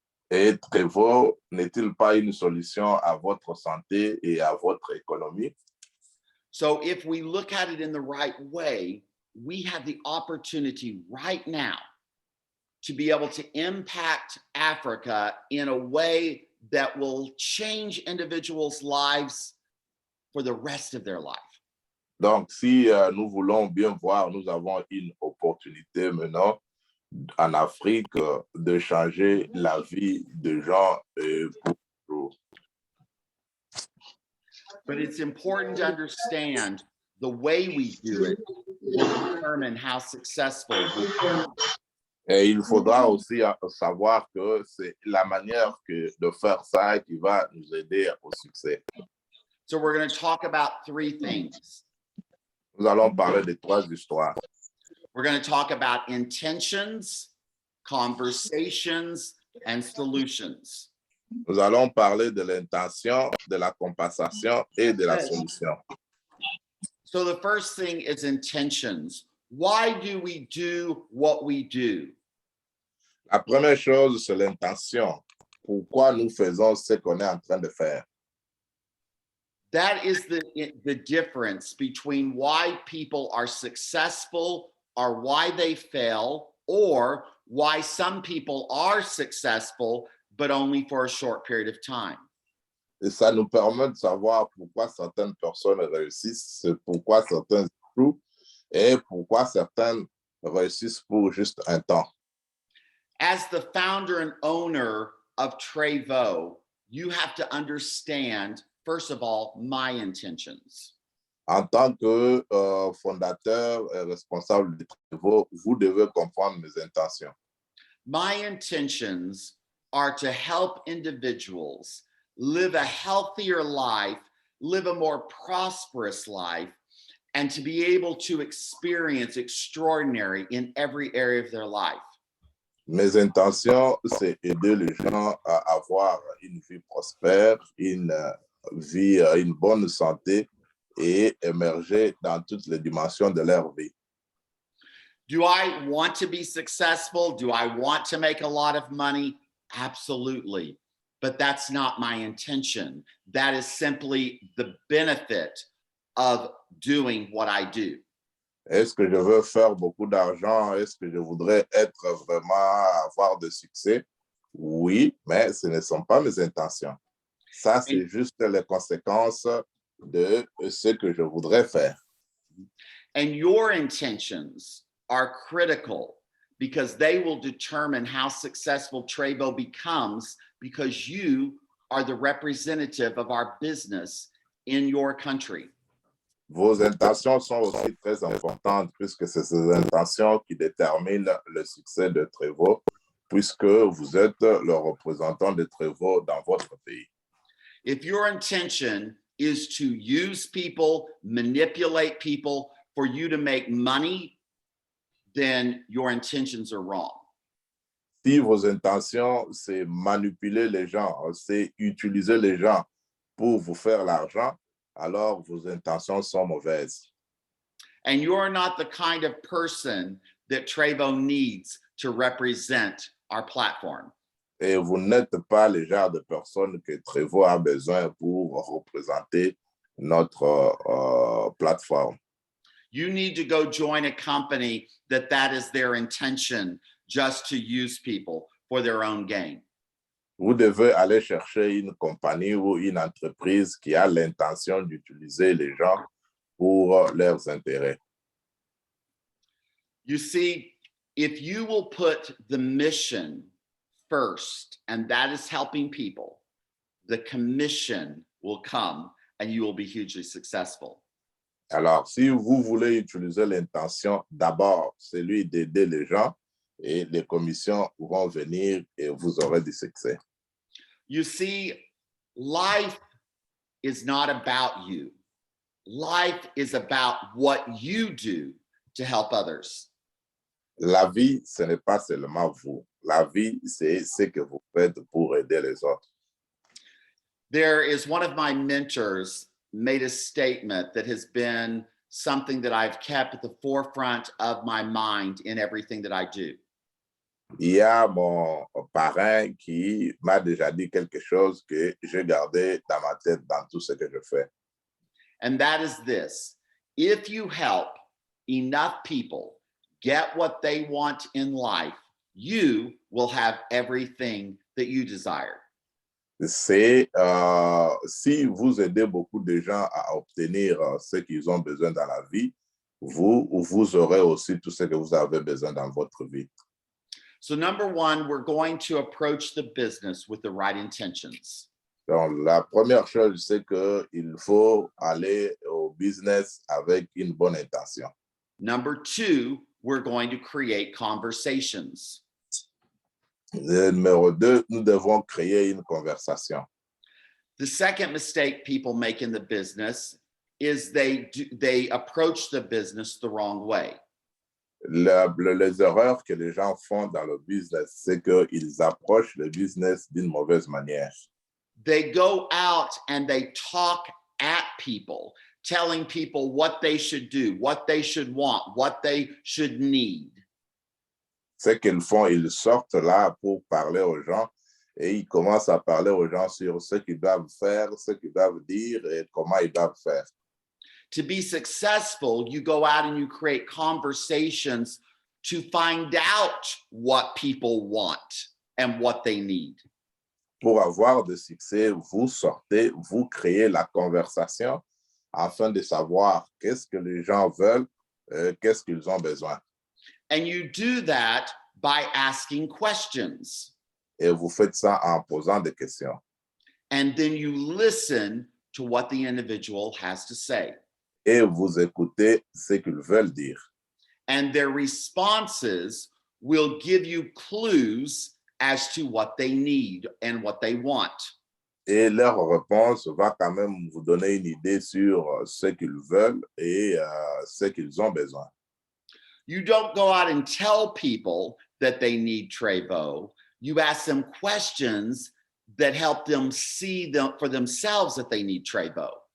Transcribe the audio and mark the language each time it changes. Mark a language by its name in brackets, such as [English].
[French] Et Treyvo n'est-il pas une solution à votre santé et à votre économie? [English] So if we look at it in the right way, we have the opportunity right now to be able to impact Africa in a way that will change individuals' lives for the rest of their life. [French] Donc, si nous voulons bien voir, nous avons une opportunité maintenant en Afrique de changer la vie de gens pour toujours. [English] But it's important to understand the way we do it will determine how successful we become. [French] Et il faudra aussi savoir que c'est la manière de faire ça qui va nous aider au succès. [English] So we're going to talk about three things. [French] Nous allons parler de trois histoires. [English] We're going to talk about intentions, conversations, and solutions. [French] Nous allons parler de l'intention, de la compensation et de la solution. [English] So the first thing is intentions. Why do we do what we do? [French] La première chose, c'est l'intention. Pourquoi nous faisons ce qu'on est en train de faire? [English] That is the difference between why people are successful or why they fail, or why some people are successful, but only for a short period of time. [French] Et ça nous permet de savoir pourquoi certaines personnes réussissent, pourquoi certains échouent et pourquoi certaines réussissent pour juste un temps. [English] As the founder and owner of Trevo, you have to understand, first of all, my intentions. [French] En tant que fondateur et responsable de Trevo, vous devez comprendre mes intentions. [English] My intentions are to help individuals live a healthier life, live a more prosperous life, and to be able to experience extraordinary in every area of their life. [French] Mes intentions, c'est aider les gens à avoir une vie prospère, une vie, une bonne santé et émerger dans toutes les dimensions de leur vie. [English] Do I want to be successful? Do I want to make a lot of money? Absolutely. But that's not my intention. That is simply the benefit of doing what I do. [French] Est-ce que je veux faire beaucoup d'argent? Est-ce que je voudrais être vraiment, avoir de succès? Oui, mais ce ne sont pas mes intentions. Ça, c'est juste les conséquences de ce que je voudrais faire. [English] And your intentions are critical because they will determine how successful Trevo becomes, because you are the representative of our business in your country. [French] Vos intentions sont aussi très importantes puisque c'est ces intentions qui déterminent le succès de Trevo, puisque vous êtes le représentant de Trevo dans votre pays. [English] If your intention is to use people, manipulate people for you to make money, then your intentions are wrong. [French] Si vos intentions, c'est manipuler les gens, c'est utiliser les gens pour vous faire l'argent, alors vos intentions sont mauvaises. [English] And you're not the kind of person that Trevo needs to represent our platform. [French] Et vous n'êtes pas le genre de personne que Trevo a besoin pour représenter notre plateforme. [English] You need to go join a company that is their intention, just to use people for their own gain. [French] Vous devez aller chercher une compagnie ou une entreprise qui a l'intention d'utiliser les gens pour leurs intérêts. [English] You see, if you will put the mission first, and that is helping people, the commission will come and you will be hugely successful. [French] Alors, si vous voulez utiliser l'intention, d'abord, celui d'aider les gens, et les commissions vont venir et vous aurez du succès. [English] You see, life is not about you. Life is about what you do to help others. [French] La vie, ce n'est pas seulement vous. La vie, c'est ce que vous faites pour aider les autres. [English] There is one of my mentors made a statement that has been something that I've kept at the forefront of my mind in everything that I do. [French] Il y a mon parrain qui m'a déjà dit quelque chose que j'ai gardé dans ma tête dans tout ce que je fais. [English] And that is this: if you help enough people get what they want in life, you will have everything that you desire. [French] c'est si vous aidez beaucoup de gens à obtenir ce qu'ils ont besoin dans la vie, vous aurez aussi tout ce que vous avez besoin dans votre vie. [English] So number one, we're going to approach the business with the right intentions. [French] Donc, la première chose, c'est qu'il faut aller au business avec une bonne intention. [English] Number two, we're going to create conversations. [French] Numéro 2, nous devons créer une conversation. [English] The second mistake people make in the business is they approach the business the wrong way. [French] Les erreurs que les gens font dans le business, c'est qu'ils approchent le business d'une mauvaise manière. [English] They go out and they talk at people, telling people what they should do, what they should want, what they should need. [French] Ce qu'ils font, ils sortent là pour parler aux gens et ils commencent à parler aux gens sur ce qu'ils doivent faire, ce qu'ils doivent dire et comment ils doivent faire. [English] To be successful, you go out and you create conversations to find out what people want and what they need. [French] Pour avoir de succès, vous sortez, vous créez la conversation afin de savoir qu'est-ce que les gens veulent, qu'est-ce qu'ils ont besoin. [English] And you do that by asking questions. [French] Et vous faites ça en posant des questions. [English] And then you listen to what the individual has to say. [French] Et vous écoutez ce qu'ils veulent dire. [English] And their responses will give you clues as to what they need and what they want. [French] Et leur réponse va quand même vous donner une idée sur ce qu'ils veulent et ce qu'ils ont besoin. [English] You don't go out and tell people that they need Trevo. You ask them questions that help them see them for themselves that they need Trevo.